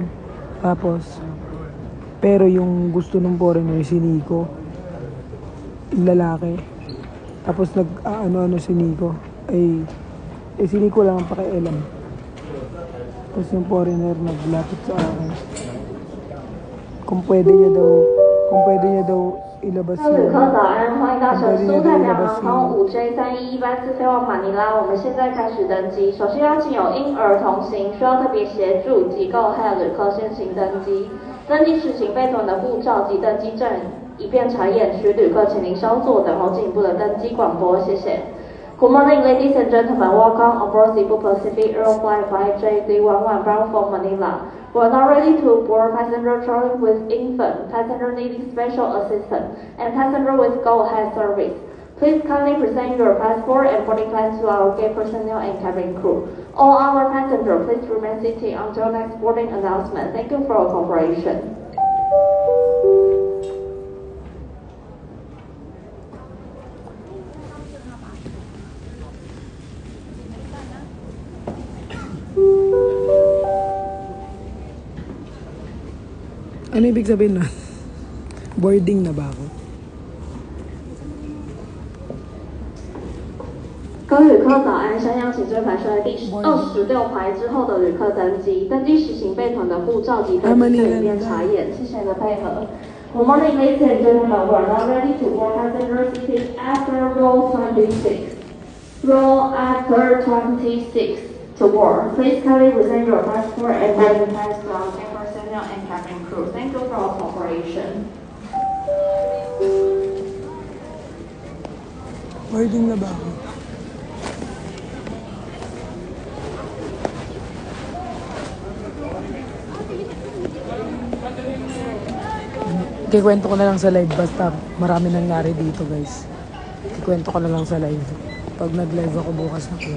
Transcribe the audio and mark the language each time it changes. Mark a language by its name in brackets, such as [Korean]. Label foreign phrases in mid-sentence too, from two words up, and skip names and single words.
[Filipino] Tapos pero yung gusto ng foreigner si Nico, yung lalaki. Tapos ano si Nico. Si Nico lang ang pakialam. Tapos yung foreigner naglapit sa akin. Kung pwede niya daw ilabas [Chinese] 各位旅客早安，欢迎搭乘苏太平洋航空5J311班次飞往马尼拉。我们现在开始登机。首先邀请有婴儿同行、需要特别协助机构还有旅客先行登机。登机时请备妥的护照及登机证，以便查验。需旅客请您稍作等候进一步的登机广播，谢谢。 [English] Good morning, ladies and gentlemen. Welcome aboard Cebu Pacific Air Flight 5J311 bound for Manila. We are now ready to board passenger traveling with infant, passenger needing special assistance, and passenger with go-ahead service. Please kindly present your passport and boarding pass to our gate personnel and cabin crew. All our passengers, please remain seated until next boarding announcement. Thank you for your cooperation. [Filipino] Ano ibig sabihin na? Boarding na ba ako? [Chinese] 各位旅客早安，向阳请最排车的第26排之后的旅客登机。登机时请备妥的护照及登机证以便查验，谢谢您的配合。 [English] Good morning, ladies and gentlemen. We are now ready to board passenger seating after row 26. Row after 26 to board. Please kindly present your passport and boarding pass to our gate personnel and cabin crew. Thank you for your cooperation. [Filipino] Boarding na ba ako? Kikwento ko na lang sa live basta marami nangyari dito guys. Kikwento ko na lang sa live. Pag nag-live ako bukas na po.